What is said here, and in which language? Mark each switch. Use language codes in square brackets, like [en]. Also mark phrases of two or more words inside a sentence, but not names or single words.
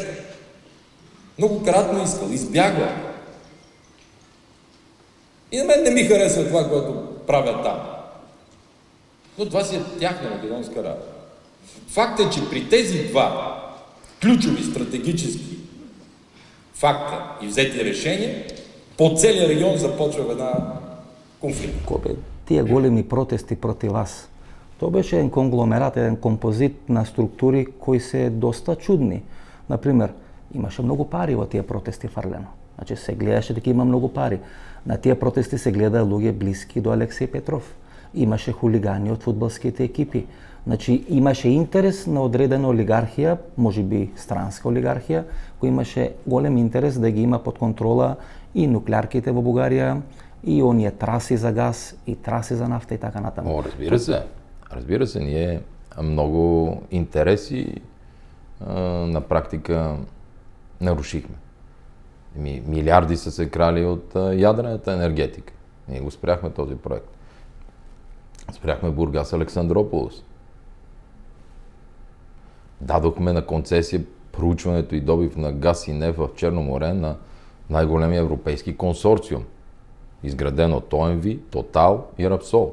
[bg] Многократно искал, избягвам. И на мен не ми харесва това, което правят там. Но това си е тяхна македонска работа. Факт е, че при тези два ключови стратегически факта и взети решения, по целия регион започва една конфликт. [mk] Тие големи протести против вас, тоа беше еден конгломерат, еден композит на структури кои се доста чудни. Например, имаше многу пари во тие протести фрлено. Значи се гледаше дека има многу пари. На тие протести се гледа луѓе блиски до Алексеј Петров. Имаше хулигани од фудбалските екипи. Значи имаше интерес на одредена олигархија, можеби странска олигархија, која имаше голем интерес да ги има под контрола и нуклеарките во Бугарија, и оние траси за газ, и траси за нафта и така натаму. [bg] Разбира се, ние много интереси на практика нарушихме. Милиарди са се крали от ядрената енергетика. Ние го спряхме този проект. Спряхме Бургас Александрополос. Дадохме на концесия проучването и добив на газ и нефт в Черно море на най-големия европейски консорциум, изграден от ОМВ, Тотал и Рапсол.